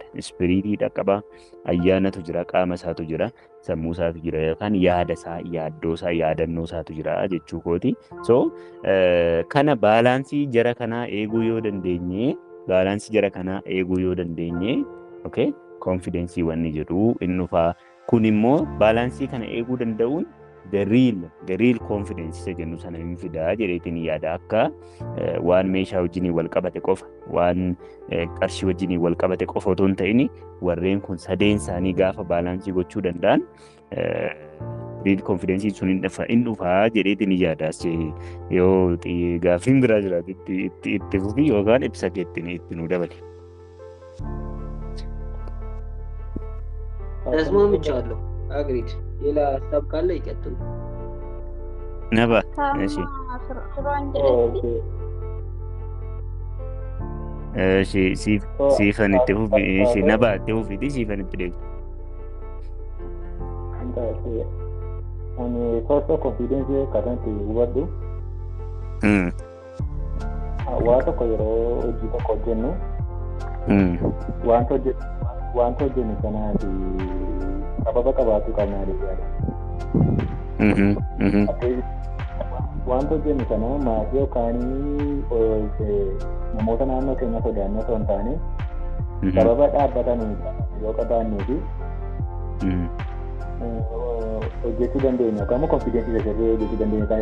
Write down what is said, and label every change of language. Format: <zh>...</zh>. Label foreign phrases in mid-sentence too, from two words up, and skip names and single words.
<om>Ispiriitiidha qaba, ayyaanatu jira, qaama isaatu jira, sammuu isaatu jira yookaan yaada isaa, yaaddoo isaa, yaadannoo isaatu jira jechuu kooti. So kana baalaansii jara kanaa eeguu yoo dandeenye, okay, confidence wanni jedhu inni dhufaa. Kun immoo baalaansii kana eeguu danda'uun</om> <en>the real confidence</en> <om>isa jennu sana hin fidaa jedheetiin yaada. Akka waan meeshaa wajjinii wal qabate qofa, waan qarshii wajjinii wal qabate qofa otoo hin ta'in warreen kun sadeen isaanii gaafa baalaansii gochuu danda'an</om> <en>real confidence</en> <om>sun hin dhufaa jedheetiin yaada. Yoo gaaffiin biraa jiraatu itti fufi yookaan ibsa keettiin itti nu dabali.</om> <am>ተስማምቻለሁ። አግሪድ። ሌላ ሀሳብ ካለ ይቀጥሉ። ነባ እሺ ሲፈን</am> <om>itti fufi. Eshi naba itti fufi siifan itti deebi. Ani</om> <en>first confidence</en> <om>kanatti hubadhu. Waa tokko yeroo hojii tokko hojjennu wanta hojjennu sanaati sababa qabaachuu qabnaa jechuudha. Wanta hojjennu sana maatii yookaan namoota naannoo keenya sodaannoo osoo hin taane sababa dhaabbatan yoo qabaannee fi hojjechuu dandeenya yookaan immoo konfiidensii sasirree hojjechuu dandeenya.</om>